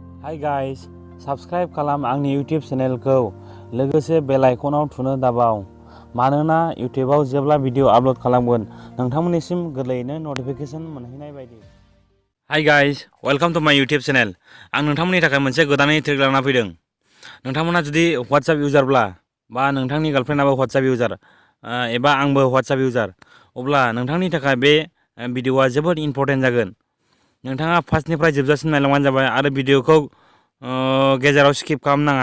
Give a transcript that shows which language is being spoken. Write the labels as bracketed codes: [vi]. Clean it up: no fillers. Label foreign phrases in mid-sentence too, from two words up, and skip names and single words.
[en] Hi guys, [brx] subscribe खालाम आंनि YouTube चेनेलखौ लोगोसे बेल आइकनाव थुनो दाबाव मानोना YouTubeआव जेब्ला भिडिअ आपल'ड खालामगोन नोंथांमोननिसिम गोरलैयैनो नटिफिकेशन मोनहैनाय बायदि। [en] Hi guys, welcome to my YouTube channel। [brx] आं नोंथांमोननि थाखाय मोनसे गोदानै ट्रिक लाना फैदों। नोंथांमोना जुदि WhatsApp इउजारब्ला बा नोंथांनि गार्लफ्रेन्डआबो WhatsApp इउजार एबा आंबो WhatsApp इउजार अब्ला नोंथांनि थाखाय बे भिडिअआ जोबोद इम्पर्टेन्ट जागोन। नोंथाङा फार्स्टनिफ्राय जोबजासिम नायलांबानो जाबाय आरो भिडिअखौ गेजेराव स्किप खालामनाङा।